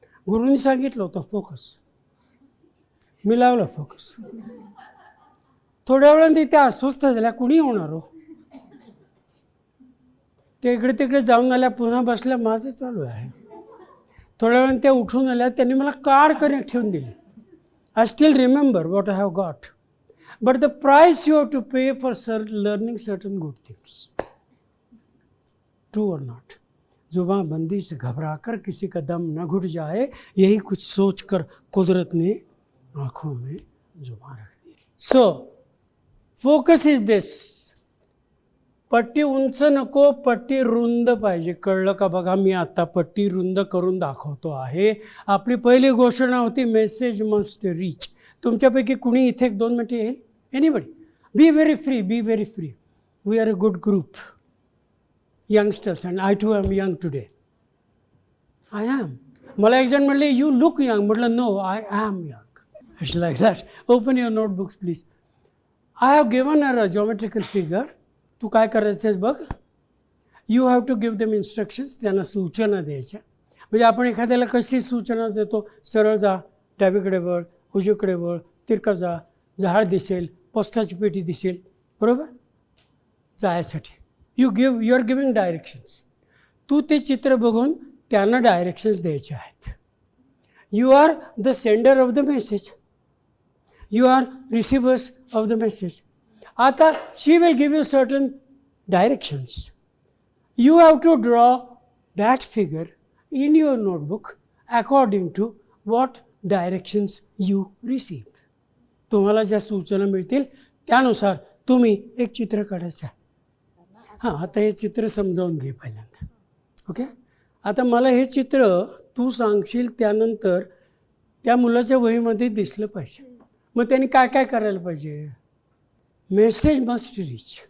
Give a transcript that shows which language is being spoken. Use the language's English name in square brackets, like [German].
[Marathi] गुरुंनी सांगितलं होतं फोकस, मी लावला फोकस. थोड्या वेळाने त्या अस्वस्थ झाल्या, कुणी होणार हो. ते इकडे तिकडे जाऊन आल्या, पुन्हा बसल्या, माझं चालू आहे. थोड्या वेळाने त्या उठून आल्या, त्यांनी मला कार्ड कनेक्ट ठेवून दिली. [English] I still remember what I have got. But the price you have to pay for learning certain good things. True or not? [Hindi] जुबाबंदी से घबरा कर किसी का दम न घुट जाए यही कुछ सोच कर कुदरत ने आँखों में जुबान रख दी. [English] So, focus is this. [Marathi] पट्टी उंच नको, पट्टी रुंद पाहिजे. कळलं का बघा, मी आता पट्टी रुंद करून दाखवतो आहे. आपली पहिली घोषणा होती [English] Message must reach. [Marathi] तुमच्यापैकी कुणी इथे 1-2 मिनिटं येईल? [English] Anybody? Be very free, be very free. We are a good group, youngsters, and I too am young today. I am. [Marathi] मला एक जण म्हणले [English] You look young. [Marathi] म्हटलं [English] No, I am young. It's like that. Open your notebooks please. I have given a geometrical figure. [Marathi] तू काय करायचं आहे बघ. [English] You have to give them instructions. [Marathi] त्यांना सूचना द्यायच्या. म्हणजे आपण एखाद्याला कशी सूचना देतो, सरळ जा, डावीकडे वळ, उजवीकडे वळ, तिरका जा, झाड दिसेल, पोस्टाची पेटी दिसेल, बरोबर, जायसाठी. [English] You are giving directions. [Marathi] तू ते चित्र बघून त्यांना डायरेक्शन्स द्यायचे आहेत. [English] You are the sender of the message, you are receivers of the message. [Marathi] आता [English] She will give you certain directions. You have to draw that figure in your notebook according to what directions you receive. [Marathi] तुम्हाला ज्या सूचना मिळतील त्यानुसार तुम्ही एक चित्र काढायचं. हां, आता हे चित्र समजावून घे पहिल्यांदा. ओके. आता मला हे चित्र तू सांगशील त्यानंतर त्या मुलाच्या वहीमध्ये दिसलं पाहिजे. मग त्यांनी काय काय करायला पाहिजे. [English] Message must reach.